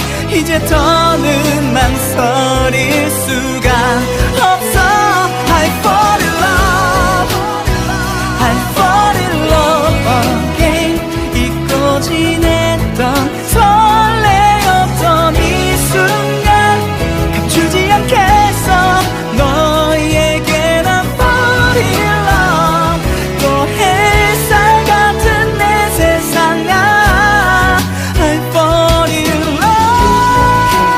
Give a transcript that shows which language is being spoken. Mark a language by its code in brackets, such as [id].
[ko] 이제 더는 망설일 수가 없어. [en] I fall in love, I fall in love again. [ko] 잊고 지냈던 설레었던 이 순간 감추지 않겠어. 너에게 난 [en] fall in love. [ko] 또 햇살 같은 내 세상아 [en] I fall in love.